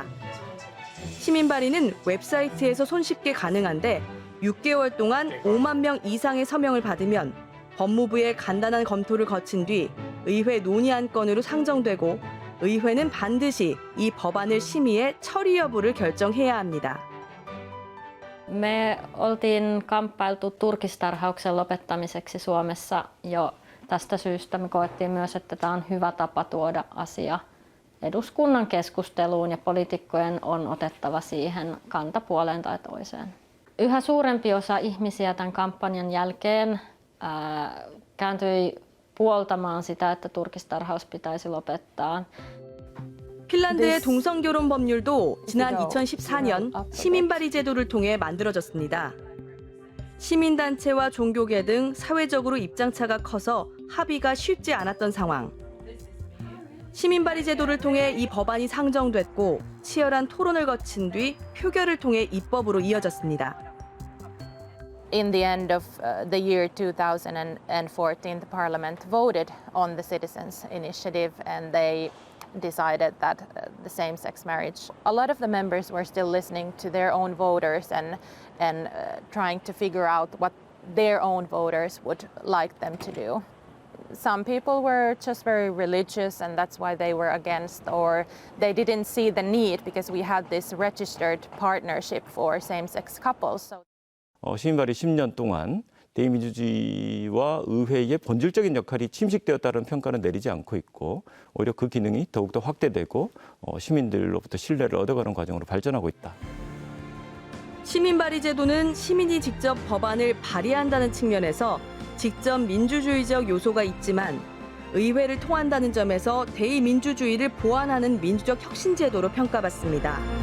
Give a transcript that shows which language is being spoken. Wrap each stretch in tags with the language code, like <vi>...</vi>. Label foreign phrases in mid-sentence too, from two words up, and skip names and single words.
<ko>시민발의는 웹사이트에서 손쉽게 가능한데 6개월 동안 5만 명 이상의 서명을 받으면 법무부의 간단한 검토를 거친 뒤 의회 논의 안건으로 상정되고 의회는 반드시 이 법안을 심의해 처리 여부를 결정해야 합니다.</ko> <fi>Me oltiin kamppailtu turkistarhauksen lopettamiseksi Suomessa jo tästä syystä. Me koettiin myös, että tämä on hyvä tapa tuoda asia eduskunnan keskusteluun ja poliitikkojen on otettava siihen kanta puoleen tai toiseen. Yhä suurempi osa ihmisiä tämän kampanjan jälkeen kääntyi puoltamaan sitä, että turkistarhaus pitäisi lopettaa.</fi> <ko>핀란드의 동성결혼 법률도 지난 2014년 시민발의 제도를 통해 만들어졌습니다. 시민단체와 종교계 등 사회적으로 입장차가 커서 합의가 쉽지 않았던 상황. 시민발의 제도를 통해 이 법안이 상정됐고 치열한 토론을 거친 뒤 표결을 통해 입법으로 이어졌습니다.</ko> <en>In the end of the year 2014, the Parliament voted on the Citizens' Initiative and they decided that the same-sex marriage. A lot of the members were still listening to their own voters and trying to figure out what their own voters would like them to do. Some people were just very religious and that's why they were against, or they didn't see the need because we had this registered partnership for same-sex couples. So</en> <ko>시민발의 10년 동안 대의민주주의와 의회의 본질적인 역할이 침식되었다는 평가는 내리지 않고 있고 오히려 그 기능이 더욱더 확대되고 시민들로부터 신뢰를 얻어가는 과정으로 발전하고 있다. 시민발의 제도는 시민이 직접 법안을 발의한다는 측면에서 직접 민주주의적 요소가 있지만 의회를 통한다는 점에서 대의민주주의를 보완하는 민주적 혁신 제도로 평가받습니다.</ko>